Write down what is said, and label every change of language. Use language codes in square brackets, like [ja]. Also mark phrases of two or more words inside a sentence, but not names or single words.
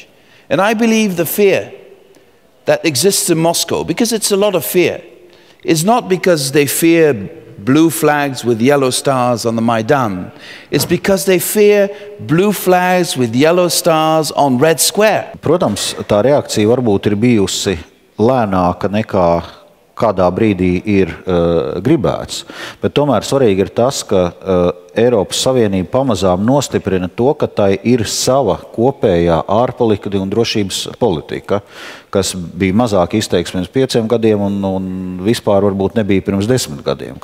[en] And I believe the fear that exists in Moscow, because it's a lot of fear, is not because they fear blue flags with yellow stars on the Maidan. It's because they fear blue flags with yellow stars on Red Square. [lv] Protams, tā reakcija varbūt ir bijusi lēnāka nekā kādā brīdī ir gribēts, bet tomēr svarīgi ir tas, ka Eiropas Savienība pamazām nostiprina to, ka tai ir sava kopējā ārpolitika un drošības politika, kas bija mazāk izteikts pirms 5 gadiem un vispār varbūt nebija pirms 10 gadiem.